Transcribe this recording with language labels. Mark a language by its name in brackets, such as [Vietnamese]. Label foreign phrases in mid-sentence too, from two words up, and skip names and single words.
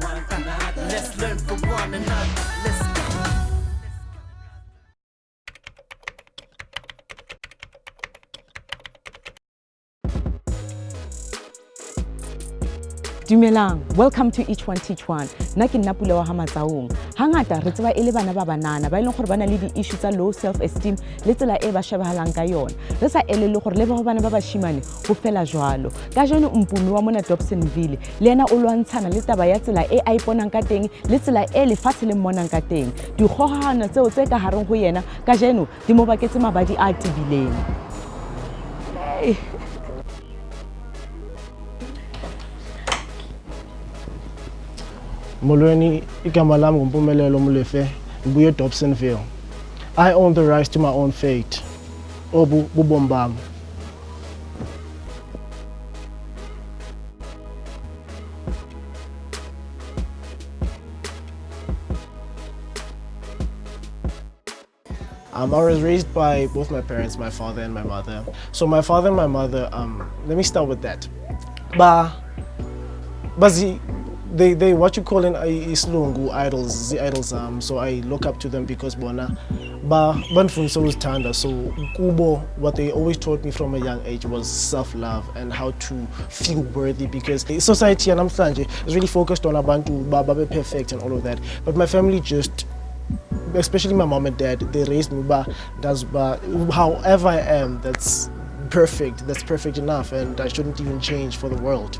[English] Let's learn from one another. Let's go. Dumelang, welcome to Each One Teach One. [Southern Sotho] Nna ke nna Pula wa Hamatsaong. Hangata re tseba ele bana ba banana ba ileng gore bana le di issues tsa [English] low self-esteem [Southern Sotho] le tsela e ba shebahalang ka yona. Re sa elele gore le ba bana ba bashimane go fela jwalo. Ka jeno Mpumi wa mona Dobsonville le ena o lwantshana le taba ya tsela e a iponang ka teng le tsela e lefatshe le mmonang ka teng. Dikgogahano tseo tse ka hareng go yena ka jeno di mo baketse mabadi a tibileng. [Zulu] Molweni igama lami Mpumi Molefi ngibuye Dobsonville. [English] I own the rights to my own fate. [Xhosa] Obu bubomi bami. [English] I was raised by both my parents, my father and my mother. So my father and my mother, let me start with that. They what you call in islungu idols, the idols. So I look up to them because [Zulu] bona banfundisa uzithanda. [English] So kubo, what they always taught me from a young age was self-love and how to feel worthy, because society namhlanje is really focused on [Zulu] abantu babe [English] perfect and all of that. But my family just, especially my mom and dad, they raised me however I am, that's perfect enough, and I shouldn't even change for the world.